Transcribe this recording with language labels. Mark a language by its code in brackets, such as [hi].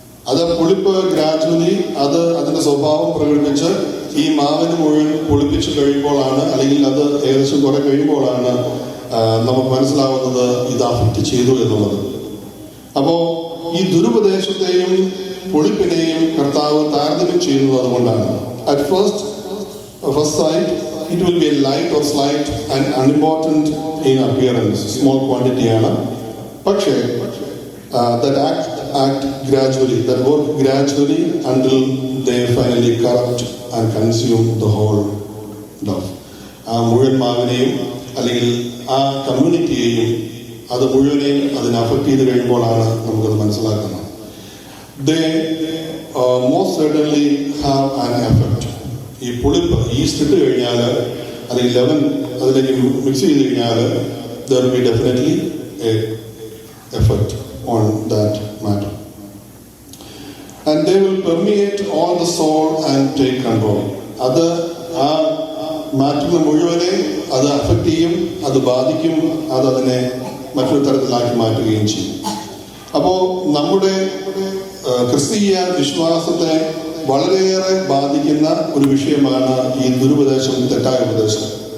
[ml] അത് പുളിപ്പ് ഗ്രാജുവലി അത് അതിന്റെ സ്വഭാവം പ്രകടിപ്പിച്ച് ഈ മാവിന് മുഴുവൻ പൊളിപ്പിച്ച് കഴിയുമ്പോഴാണ്, അല്ലെങ്കിൽ അത് ഏകദേശം കുറെ കഴിയുമ്പോഴാണ് നമുക്ക് മനസ്സിലാവുന്നത് ഇത് അഫക്റ്റ് ചെയ്തു എന്നുള്ളത്. അപ്പോ ഈ ദുരുപദേശത്തെയും പൊളിപ്പിനെയും കർത്താവ് താരതമ്യം ചെയ്യുന്നത് അതുകൊണ്ടാണ്. [en] at first sight it will be a light or slight and unimportant in appearance, small quantity [ml] ആണ്. പക്ഷേ [en] that act gradually, that work gradually until they finally corrupt and consume the whole dough. [ml] ആ മുഴുവൻ മാവിനെയും അല്ലെങ്കിൽ ആ കമ്മ്യൂണിറ്റിയെയും അത് മുഴുവനെയും അതിനെ affect ചെയ്ത് കഴിയുമ്പോഴാണ് നമുക്കത് മനസ്സിലാക്കുന്നത്. [en] They most certainly have an effect. [ml] ഈ പുളിപ്പ് ഈസ്റ്റ് ഇട്ട് കഴിഞ്ഞാൽ അല്ലെങ്കിൽ ലെവൻ അതിലേക്ക് മിക്സ് ചെയ്ത് കഴിഞ്ഞാൽ [en] there will be definitely a effect on that matter. And they will permeate all the soul and take control. [ml] അത് ആ മാറ്റുന്ന മുഴുവനെ അത് അഫക്റ്റ് ചെയ്യും, അത് ബാധിക്കും, അത് അതിനെ മറ്റൊരു തരത്തിലാക്കി മാറ്റുകയും ചെയ്യും. അപ്പോ നമ്മുടെ ക്രിസ്തീയ വിശ്വാസത്തെ വളരെയേറെ ബാധിക്കുന്ന ഒരു വിഷയമാണ് ഈ ദുരുപദേശം, തെറ്റായ ഉപദേശം.